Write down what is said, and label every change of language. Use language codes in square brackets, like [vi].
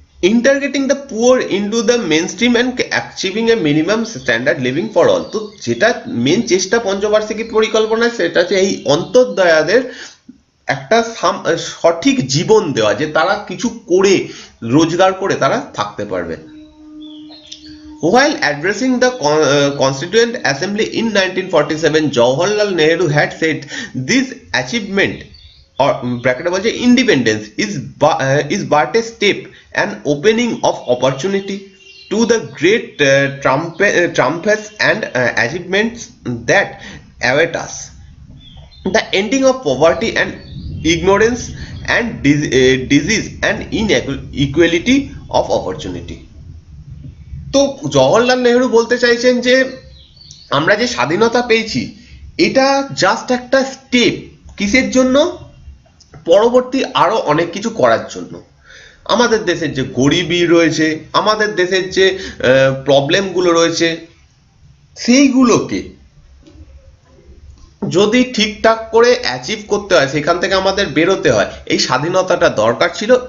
[en] Integrating the poor into the mainstream and achieving a minimum standard living for all. [bn] তো যেটা main চেষ্টা পঞ্চবার্ষিকী পরিকল্পনায়, সেটা হচ্ছে এই অন্তর্দয়াদের একটা সঠিক জীবন দেওয়া, যে তারা কিছু করে, রোজগার করে তারা থাকতে পারবে। [en] While addressing the Constituent Assembly in 1947, Jawaharlal Nehru had said this achievement, or bracket [bn] বলছে [en] independence, is but a step, an opening of opportunity to the great triumphs and achievements that await us. The ending of poverty and ignorance and disease and inequality of opportunity. [bn] তো জওহরলাল নেহেরু বলতে চাইছেন যে আমরা যে স্বাধীনতা পেয়েছি এটা জাস্ট একটা স্টেপ, কিসের জন্য? পরবর্তী আরো অনেক কিছু করার জন্য। আমাদের দেশের যে গরিবি রয়েছে, আমাদের দেশের যে প্রবলেমগুলো রয়েছে, সেইগুলোকে যদি ঠিকঠাক করে অ্যাচিভ করতে হয়, সেখান থেকে আমাদের বেরোতে হয়, এই স্বাধীনতাটা দরকার ছিল।